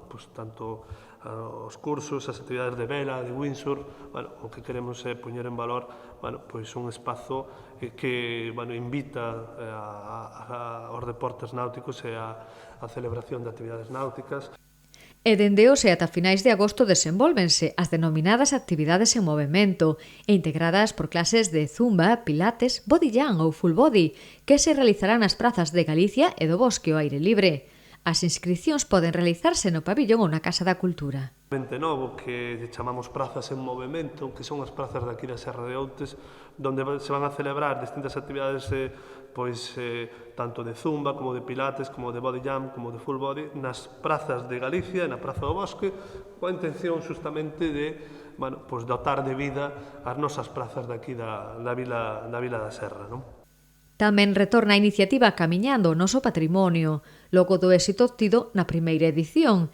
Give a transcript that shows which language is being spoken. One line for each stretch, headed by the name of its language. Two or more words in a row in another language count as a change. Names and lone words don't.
Galician: Pois tanto os cursos, as actividades de vela, de windsurf, bueno, o que queremos é poñer en valor, bueno, pois un espazo que, bueno, invita aos deportes náuticos e a celebración de actividades náuticas. E dende hoxe ata finais de agosto desenvólvense as denominadas actividades en movimento e integradas por clases de zumba, pilates, bodyjam ou
English: full body,
Galician: que se realizarán nas prazas de Galicia e do Bosque ao aire libre. As inscricións poden realizarse no pabillón ou na Casa da Cultura. Novo que chamamos prazas en movimento, que son as prazas de aquí da Serra de Outes,
Spanish: donde se van a celebrar
Galician: distintas actividades tanto de zumba, como de pilates, como de
English: body jump,
Galician: como de
English: full body,
Galician: nas prazas de Galicia e na Praza do Bosque, coa intención justamente de,
Spanish: bueno, pues,
Galician: dotar de vida as nosas prazas de aquí da vila da Serra, non? Tamén retorna a iniciativa Camiñando o noso patrimonio, logo do éxito obtido na primeira edición.